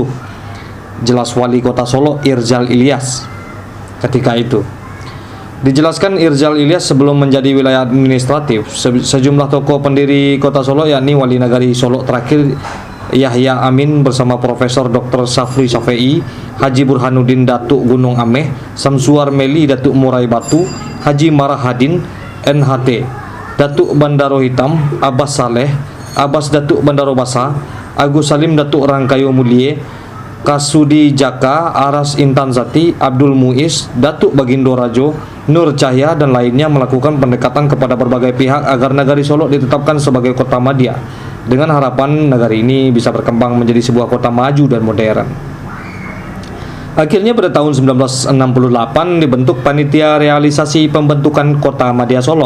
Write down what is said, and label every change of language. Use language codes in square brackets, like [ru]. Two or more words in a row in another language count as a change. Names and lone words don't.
[id] Jelas wali kota Solo Irzal Ilyas ketika itu. Dijelaskan Irzal Ilyas sebelum menjadi wilayah administratif, sejumlah tokoh pendiri kota Solo yakni Wali Nagari Solo terakhir Yahya Amin bersama Profesor Dr. Safri Syafei, Haji Burhanuddin Datuk Gunung Ameh, Samsuar Meli Datuk Murai Batu, Haji Marahadin NHT, Datuk Bandaro Hitam, Abbas Saleh, Abbas Datuk Bandaro Basa, Agus Salim Datuk Rangkayo Mulie, Kasudi Jaka, Aras Intan Zati, Abdul Muiz, Datuk Bagindo Rajo, Nur Cahya dan lainnya melakukan pendekatan kepada berbagai pihak agar Nagari Solo ditetapkan sebagai kota madya dengan harapan nagari ini bisa berkembang menjadi sebuah kota maju dan modern. Akhirnya pada tahun 1968 dibentuk Panitia Realisasi Pembentukan Kota Madya Solo.